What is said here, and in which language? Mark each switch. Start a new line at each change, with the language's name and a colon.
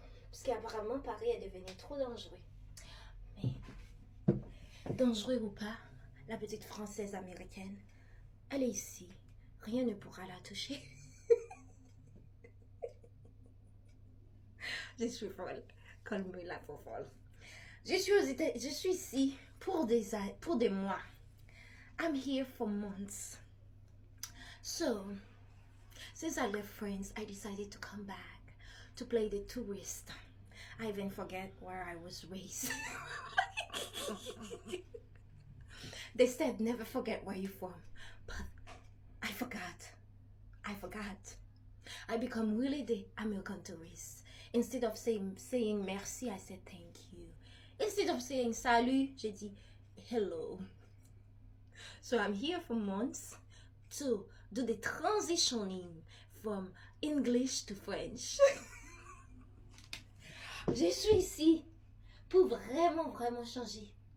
French: Parce qu'apparemment, Paris est devenu trop dangereux. Mais, dangereux ou pas, la petite Française américaine, elle est ici. Rien ne pourra la toucher. Je suis folle. Calme-la pour folle. Je suis ici pour des mois.
English: I'm here for months. So, since I left France, I decided to come back to play the tourist. I even forget where I was raised. They said never forget where you're from, but I forgot. I become really the American tourist. Instead of saying merci, I said thank you. Instead of saying salut,
French: j'ai dit
English: hello. So I'm here for months to do the transitioning from English to French.
French: Je suis ici pour vraiment changer.